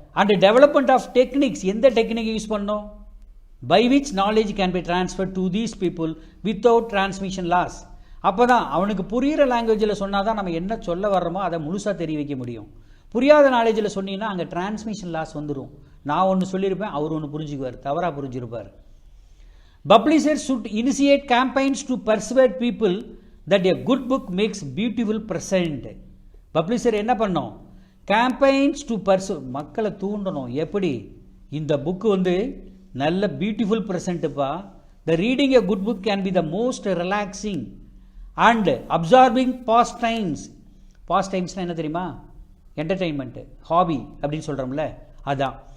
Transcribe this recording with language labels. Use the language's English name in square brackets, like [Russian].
[English] And development of techniques, எந்த technique use பண்ணோம், by which knowledge can be transfer to these people without transmission loss. [Tamil] அப்போ தான் அவனுக்கு புரிகிற லாங்குவேஜில் சொன்னால் தான் நம்ம என்ன சொல்ல வர்றோமோ அதை முழுசாக தெரிய வைக்க முடியும். புரியாத நாலேஜில் சொன்னீங்கன்னா அங்கே டிரான்ஸ்மிஷன் லாஸ் வந்துடும். நான் ஒன்று சொல்லியிருப்பேன், அவர் ஒன்று புரிஞ்சுக்குவார், தவறாக புரிஞ்சிருப்பார். [English] Publishers should initiate campaigns to persuade people that a good book makes beautiful present. [Tamil] Publisher என்ன பண்ணோம், கேம்பெயின்ஸ் டு மக்களை தூண்டணும். எப்படி, இந்த புக்கு நல்ல beautiful ப்ரெசென்ட்டுப்பா. [English] The reading a good book can be the most relaxing and absorbing pastimes. [Tamil] Past டைம்ஸ்னால் என்ன தெரியுமா, என்டர்டெயின்மெண்ட்டு, hobby அப்படின்னு சொல்கிறோம்ல, அதான்.